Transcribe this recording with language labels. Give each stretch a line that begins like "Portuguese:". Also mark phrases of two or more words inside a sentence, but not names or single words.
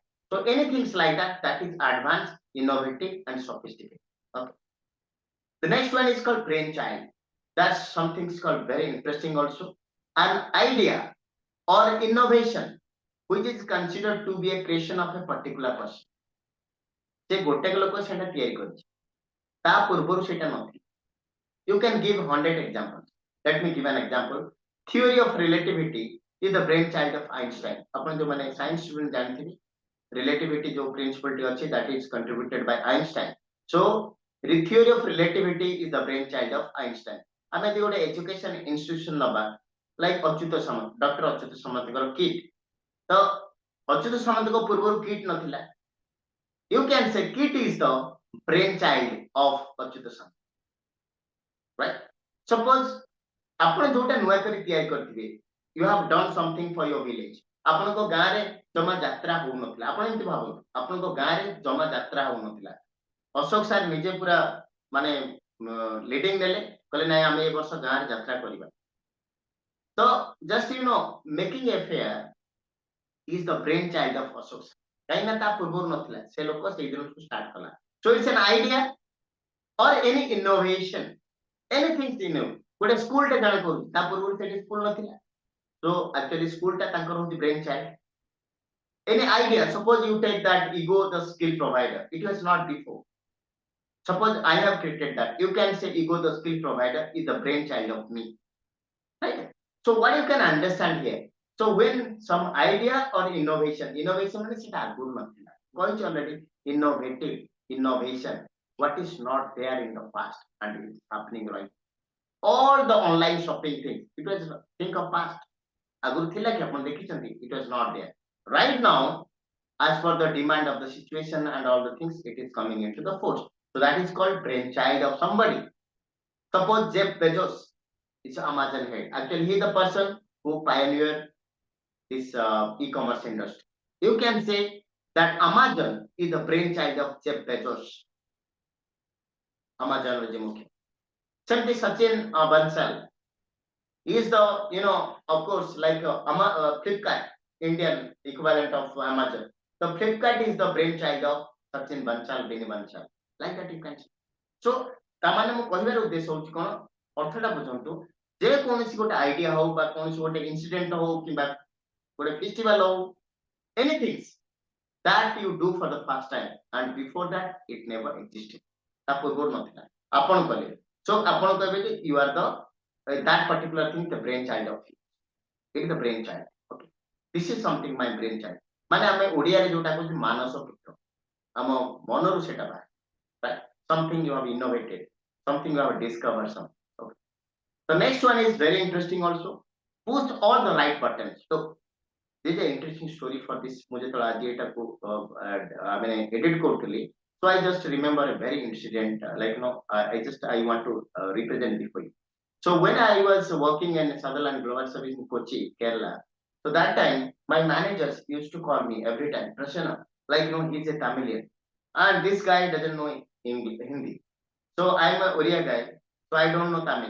English: So anything like that, that is advanced, innovative and sophisticated. Okay. The next one is called brainchild. That's something called very interesting also. An idea or innovation which is considered to be a creation of a particular person.
Odia: ସେ ଗୋଟେ ଲୋକ ସେଟା ତିଆରି କରିଛି, ତା ପୂର୍ବରୁ ସେଟା ନଥିଲା.
English: You can give 100 examples. Let me give an example. Theory of relativity is the brainchild of Einstein.
Odia: ଆପଣ ଯୋଉ ମାନେ ସାଇନ୍ସ ଷ୍ଟୁଡେଣ୍ଟ ଜାଣିଥିବେ, relativity जो principle ଟି ଅଛି,
English: that is contributed by Einstein. So the theory of relativity is the brainchild of Einstein.
Odia: ଆମେ ଯଦି ଗୋଟେ
English: education institution
Odia: ନବା, like ଅଚ୍ୟୁତ ସାମନ୍ତ, ଡକ୍ଟର ଅଚ୍ୟୁତ ସାମନ୍ତଙ୍କର କିଟ୍, ତ ଅଚ୍ୟୁତ ସାମନ୍ତଙ୍କ ପୂର୍ବରୁ କିଟ୍ ନଥିଲା.
English: You can say kit is the brainchild of ଅଚ୍ୟୁତ ସାମନ୍ତ, right?
Odia: Suppose ଆପଣ ଯୋଉଟା ନୂଆ କରି ତିଆରି କରିଥିବେ,
English: you have done something for your village.
Odia: ଆପଣଙ୍କ ଗାଁରେ ଜମା ଯାତ୍ରା ହଉନଥିଲା. ଆପଣ ଏମିତି ଭାବନ୍ତୁ, ଆପଣଙ୍କ ଗାଁରେ ଜମା ଯାତ୍ରା ହଉନଥିଲା. ଅଶୋକ ସାର୍ ନିଜେ ପୁରା ମାନେ ଲିଡିଂ ନେଲେ, କହିଲେ ନାଇଁ ଆମେ ଏ ବର୍ଷ ଗାଁରେ ଯାତ୍ରା କରିବା.
English: ତ just making a fair is the brainchild of ଅଶୋକ ସାର୍.
Odia: କାହିଁକି ନା ତା ପୂର୍ବରୁ ନଥିଲା, ସେ ଲୋକ ସେଇ ଦିନଠୁ ଷ୍ଟାର୍ଟ କଲା.
English: So it's an idea or any innovation, anything new.
Odia: ଗୋଟେ ସ୍କୁଲ ଟେ ଜଣେ କରୁଛି, ତା ପୂର୍ବରୁ ସେଠି ସ୍କୁଲ ନଥିଲା.
English: So actually school
Odia: ଟା ତାଙ୍କର ହଉଛି brainchild.
English: Any idea, suppose you take that ego the skill provider, it was not before. Suppose I have created that, you can say ego the skill provider is the brainchild of me, right? So what you can understand here, so when some idea or innovation means it
Odia: ଆଗରୁ ନଥିଲା,
English: କହିଛି already, innovative, innovation, what is not there in the past and it is happening right. All the online shopping things, it was, think of past,
Odia: ଆଗରୁ ଥିଲା କି ଆପଣ ଦେଖିଛନ୍ତି,
English: it was not there. Right now, as per the demand of the situation and all the things, it is coming into the force. So that is called brainchild of somebody. Suppose Jeff Bezos is Amazon head. Actually, he is the person who pioneered this e-commerce industry. You can say that Amazon is the brainchild of Jeff Bezos. Amazon
Odia: ର ଯେ ମୁଖ୍ୟ ସେମିତି
English: ସଚିନ ବଂଶାଲ is the of course like Flipkart, Indian equivalent of Amazon. The Flipkart is the brainchild of Sachin Bansal, Bini Bansal. Like that you can see. So
Odia: ତାମାନେ ମୁଁ କହିବାର ଉଦ୍ଦେଶ୍ୟ ହଉଛି କଣ ଅର୍ଥଟା ବୁଝନ୍ତୁ ଯେ କୌଣସି ଗୋଟେ ଆଇଡିଆ ହଉ ବା କୌଣସି ଗୋଟେ ଇନସିଡେଣ୍ଟ ହଉ କିମ୍ବା ଗୋଟେ ଫେଷ୍ଟିଭାଲ ହଉ
English: anything that you do for the first time and before that it never existed
Odia: ତା ପୂର୍ବରୁ ନଥିଲା ଆପଣ କଲେ
English: so
Odia: ଆପଣ କହିବେ ଯେ
English: you are the that particular thing the brain child of you it is the brain child okay this is something my brain child
Odia: ମାନେ ଆମେ ଓଡିଆରେ ଯୋଉଟା କହୁଛୁ ମାନସ ପୁତ୍ର ଆମ ମନରୁ ସେଟା ବାହାରେ
English: right something you have innovated something you have discovered something okay the next one is very interesting also push all the right buttons so this is an interesting story for this
Odia: ମୁଁ ଯେତେବେଳେ ଆଜି ଏଟାକୁ ମାନେ edit କରୁଥିଲି
English: so I just remember a very incident like I want to represent it for you so when I was working in Sutherland Global Service in Kochi Kerala so that time my managers used to call me every time Prasanna like he's a Tamilian and this guy doesn't know English Hindi so I'm a Oriya guy so I don't know Tamil